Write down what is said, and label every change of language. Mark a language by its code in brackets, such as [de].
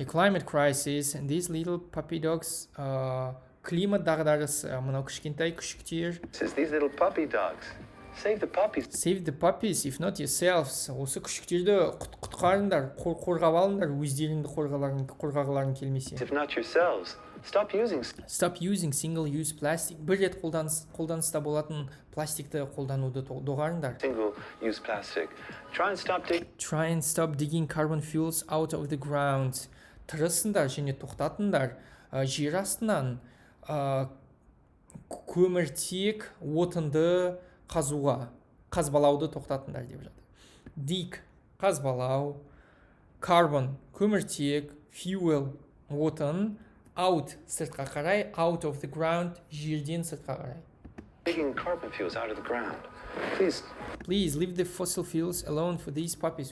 [en] A climate crisis, and these little puppy dogs, [kk] климат дағдарысы, мынау кішкентай күшіктер. [en] These little puppy dogs. Save the puppies. Save the puppies, if not yourselves. [kk] Осы күшіктерді құтқарыңдар, қорғап алыңдар, өздеріңді қорғағыларың келмесе. [en] If not yourselves, stop using single-use plastic. [kk] Бір рет қолданыста болатын пластикті қолдануды доғарыңдар. [en] Single-use plastic. Try and stop digging carbon fuels out of the ground. [kk] Тырысыңдар және тоқтатыңдар жер астынан көміртек отынды қазбалауды тоқтатыңдар деп жатыр. Dig, қазбалау, carbon, көміртек, fuel, отын, out, сыртқа қарай, out of the ground, жерден сыртқа қарай. [en] Digging carbon fuels out of the ground. Please leave the fossil fuels alone for these puppies.